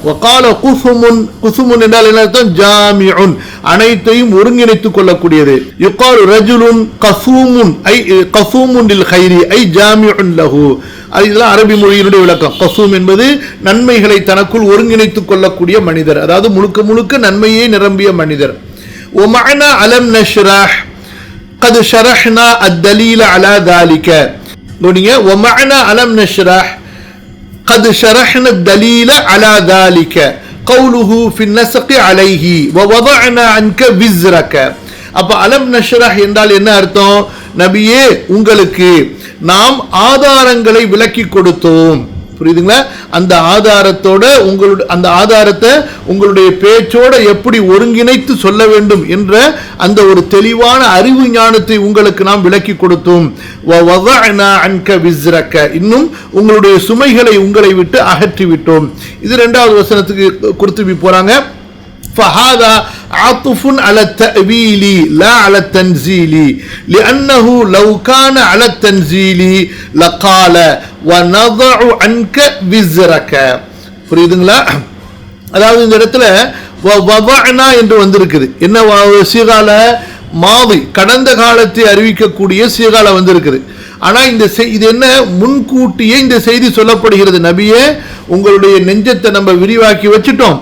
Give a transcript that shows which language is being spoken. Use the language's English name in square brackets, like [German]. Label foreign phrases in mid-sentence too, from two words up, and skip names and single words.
[Arabic] وقال قثوم, [Tamil] குசுமுன் என்றால் என்ன அர்த்தம்? ஜாமிஉன், அனைத்தையும் ஒருங்கிணைத்துக் கொள்ளக்கூடியது. [Arabic] يقال رجل قثوم أي قثوم للخير أي جامع له. [Tamil] இதெல்லாம் அரபி மொழியினுடைய விளக்கம். கசூம் என்பது நன்மைகளை தனக்குள் ஒருங்கிணைத்துக் கொள்ளக்கூடிய மனிதர், அதாவது முழுக்க முழுக்க நன்மையை நிரம்பிய மனிதர். [Arabic] ومعنا ألم نشرح قد شرحنا الدليل على ذلك. ومعنا ألم نشرح قد شرحنا الدليل على ذلك قوله في النسق عليه ووضعنا عنك وزرك. [Tamil] அப்ப [Arabic] ألم نشرح [Tamil] என்றால் என்ன அர்த்தம்? நபியே, உங்களுக்கு நாம் ஆதாரங்களை விளக்கி கொடுத்தோம். புரியுதுங்களா? அந்த ஆதாரத்தோட அந்த ஆதாரத்தை உங்களுடைய பேச்சோட எப்படி ஒருங்கிணைத்து சொல்ல வேண்டும் என்ற அந்த ஒரு தெளிவான அறிவு ஞானத்தை உங்களுக்கு நாம் விளக்கி கொடுத்தோம். இன்னும் உங்களுடைய சுமைகளை உங்களை விட்டு அகற்றி விட்டோம். இது இரண்டாவது வசனத்துக்கு குர்துபி போறாங்க. [Arabic] فهذا عطف على التأويل لا على التنزيل لأنه لو كان على التنزيل لقال ونضع عنك وزرك. [Tamil] புரியுதுங்களா? அதாவது இந்த இடத்துல வதஅனா என்று வந்திருக்குது. என்ன சீகால? மாதி, கடந்த காலத்தை அறிவிக்கக்கூடிய சீகால வந்திருக்குது. ஆனா இது என்ன? முன்கூட்டியே இந்த செய்தி சொல்லப்படுகிறது. நபியே, உங்களுடைய நெஞ்சத்தை நம்ம விரிவாக்கி வச்சுட்டோம்.